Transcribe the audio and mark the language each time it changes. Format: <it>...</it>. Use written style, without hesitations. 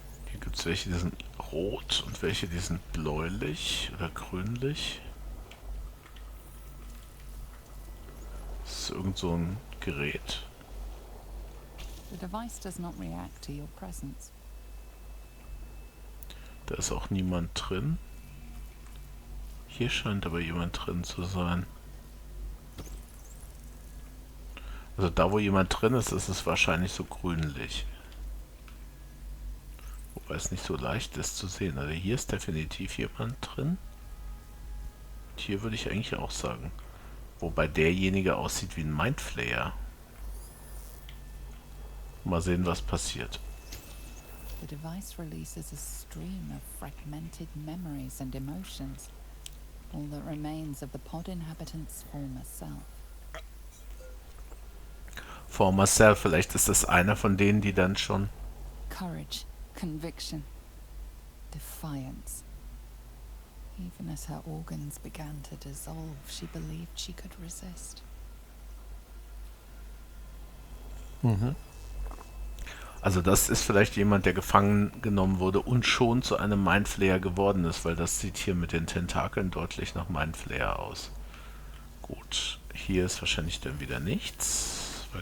<de>Hier gibt es welche, die sind rot und welche, die sind bläulich oder grünlich. Das ist irgend so ein Gerät.</de> <en>The device does not react to your presence.</en> <de>Da ist auch niemand drin. Hier scheint aber jemand drin zu sein. Also da, wo jemand drin ist, ist es wahrscheinlich so grünlich. Wobei es nicht so leicht ist zu sehen. Also hier ist definitiv jemand drin. Und hier würde ich eigentlich auch sagen. Wobei derjenige aussieht wie ein Mindflayer. Mal sehen, was passiert.</de> <en>The device releases a stream of fragmented memories and emotions. All that remains of the pod inhabitant's former self. Former Self,</en> <de>vielleicht ist das einer von denen, die dann schon...</de> <en>Courage, conviction, defiance. Even as her organs began to dissolve, she believed she could resist.</en> <de>Also das ist vielleicht jemand, der gefangen genommen wurde und schon zu einem Mindflayer geworden ist, weil das sieht hier mit den Tentakeln deutlich nach Mindflayer aus. Gut, hier ist wahrscheinlich dann wieder nichts, weil</de>